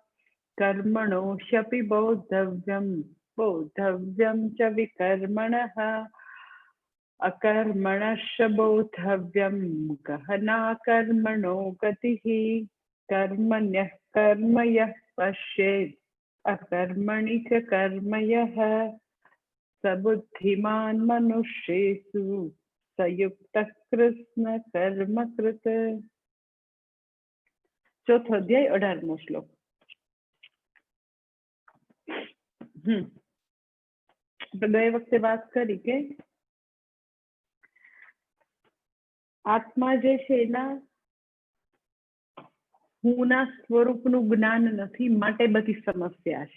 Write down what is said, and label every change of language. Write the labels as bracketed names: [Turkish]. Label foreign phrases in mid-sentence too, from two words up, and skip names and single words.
[Sanskrit] कर्मणो ह्यपि बोद्धव्यं बोद्धव्यं च विकर्मणः अकर्मणश्च बोद्धव्यं गहना कर्मणो गतिः। कर्मण्यः कर्म यः पश्येत् अकर्मणि च कर्म यः स बुद्धिमान् मनुष्येषु संयुक्तः कृष्ण कर्म कृत। [Gujarati] ચોથો અધ્યાય 18મો શ્લોક। ગઈ વખતે વાત કરી કે આત્મા જે છે એના હુંના સ્વરૂપનું જ્ઞાન નથી, માટે બધી સમસ્યા છે।